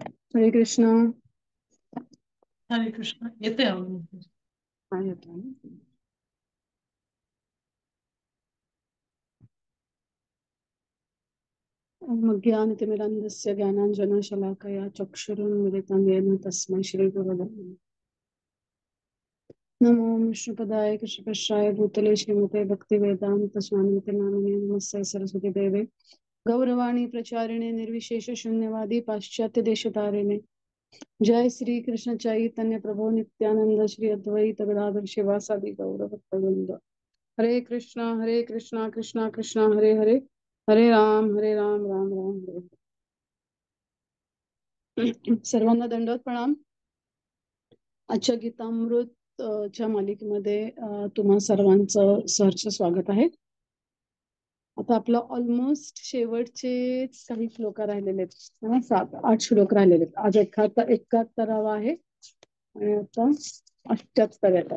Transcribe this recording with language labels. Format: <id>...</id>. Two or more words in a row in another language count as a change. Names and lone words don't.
<mr>हरे कृष्णा. हरे कृष्ण. येते आवाज? काय होतं?</mr> <sa>ज्ञानतिमिरान्धस्य ज्ञानाञ्जनशलाकया चक्षुरुन्मिलितं येन तस्मै श्रीगुरवे नमः. नमो विष्णुपदाय कृष्णपृष्ठाय भूतले श्रीमते भक्तिवेदान्तस्वामिते नामिने नमस्ते सरस्वती देवे गौरवाणी प्रचारिणे निर्विशेष शून्यवादी पाश्चात्य देशतारिणे. जय श्री कृष्ण चैतन्य प्रभु नित्यानंद श्री अद्वैत गदाधर शिवासादि गौर भक्तवृंद. हरे कृष्णा कृष्णा कृष्णा हरे हरे, हरे राम राम राम हरे हरे.</sa> <mr>सर्वांना दंडवत प्रणाम. आजच्या गीतामृत च्या मालिकेमध्ये तुम्हा सर्वांचं सहर्ष स्वागत आहे. आता आपलं ऑलमोस्ट शेवटचे काही श्लोक राहिलेले आहेत. 7-8 श्लोक राहिलेले आहेत. आज 71वा आहे आणि आता 78 आहेत.</mr>